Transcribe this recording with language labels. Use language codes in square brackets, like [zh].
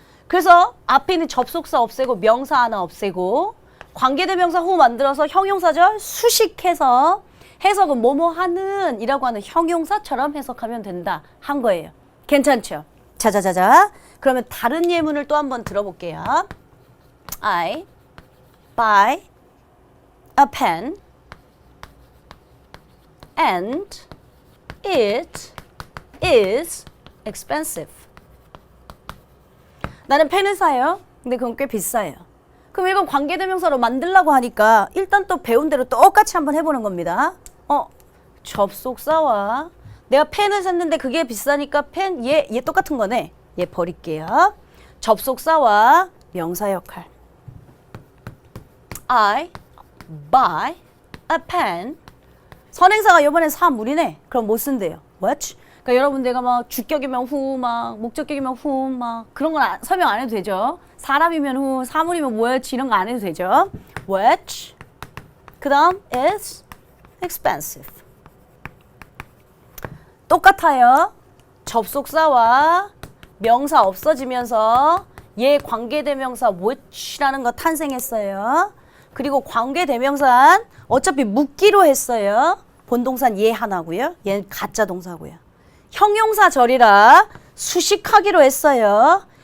[ko] 그래서 앞에 있는 접속사 없애고 명사 하나 없애고 관계대명사 후 만들어서 형용사절 수식해서 해석은 뭐뭐하는 이라고 하는 형용사처럼 해석하면 된다 한 거예요. 괜찮죠? 자자자자. 그러면 다른 예문을 또 한번 들어볼게요. [en] I buy a pen and it is expensive. [ko] 나는 펜을 사요. 근데 그건 꽤 비싸요. 그럼 이건 관계대명사로 만들려고 하니까 일단 또 배운 대로 똑같이 한번 해보는 겁니다. 접속사와 내가 펜을 샀는데 그게 비싸니까 펜, 얘 똑같은 거네. 얘 버릴게요. 접속사와 명사 역할. [en] I buy a pen. [ko] 선행사가 이번엔 사물이네. 그럼 못 쓴대요. What? 그러니까 여러분 내가 막 주격이면 who, 막 목적격이면 whom, 막 그런 건 설명 안 해도 되죠. 사람이면 who, 사물이면 what 이런 거 안 해도 되죠. [en] Which [ko] 그 다음 [en] is expensive. [ko] 똑같아요. 접속사와 명사 없어지면서 얘 관계대명사 which라는 거 탄생했어요. 그리고 관계대명사는 어차피 묻기로 했어요. 본동사는 얘 하나고요. 얘는 가짜 동사고요. 형용사절이라 수식하기로 했어요.